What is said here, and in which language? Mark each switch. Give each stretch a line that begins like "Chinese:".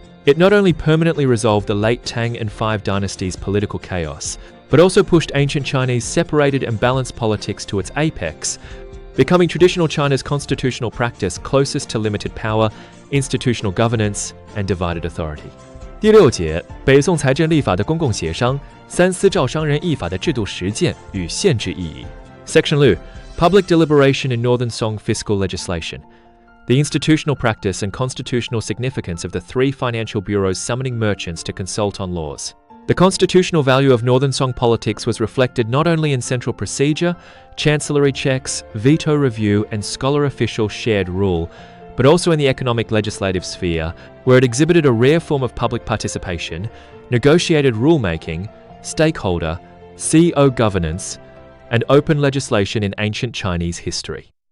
English: It not only permanently resolved the late Tang and Five Dynasties' political chaos, but also pushed ancient Chinese separated and balanced politics to its apex, becoming traditional China's constitutional practice closest to limited power, institutional governance, and divided authority.
Chinese: 第六节，北宋财政立法的公共协商，三司照商人议法的制度实践与限制意义。
English: Section 6. Public deliberation in Northern Song fiscal legislation. The institutional practice and constitutional significance of the three financial bureaus summoning merchants to consult on laws. The constitutional value of Northern Song politics was reflected not only in central procedure, chancellery checks, veto review, and scholar-official shared rule, but also in the economic legislative sphere, where it exhibited a rare form of public participation, negotiated rulemaking, stakeholder, CO governance, and open legislation in ancient Chinese history.